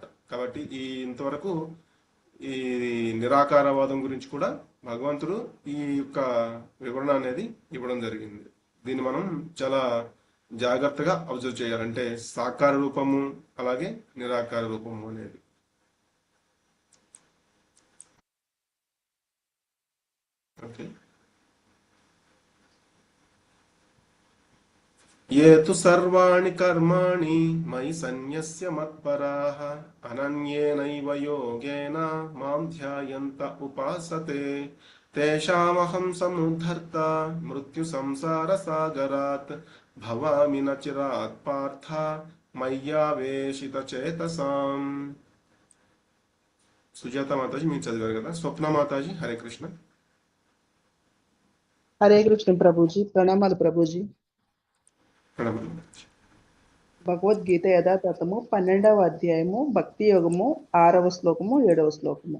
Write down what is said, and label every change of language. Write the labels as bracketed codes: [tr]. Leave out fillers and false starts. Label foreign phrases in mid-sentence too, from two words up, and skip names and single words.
[te] కాబట్టి ఇంతవరకు ఈ నిరాకారవాదం గురించి కూడా భగవంతుడు ఈ యొక్క వివరణ అనేది ఇవ్వడం జరిగింది. దీన్ని మనం చాలా జాగ్రత్తగా అబ్జర్వ్ చేయాలంటే సాకార రూపము అలాగే నిరాకార రూపము అనేది. ఓకే. [sa] ये तु सर्वाणि कर्माणि मयि सन्न्यस्य मत्पराः अनन्येनैव योगेन मां ध्यायन्त उपासते तेषामहं समुद्धर्ता मृत्युसंसारसागरात् भवामि न चिरात् पार्थ मय्यावेशितचेतसाम्. [te] సుజాత మాతాజీ మీరు చదివారు కదా. స్వప్న మాతాజీ హరే కృష్ణ. హరే కృష్ణ ప్రభుజీ, ప్రణామాలు ప్రభుజీ. భగవద్గీత యథాతథము 12వ అధ్యాయము భక్తి యోగము 6వ శ్లోకము 7వ శ్లోకము.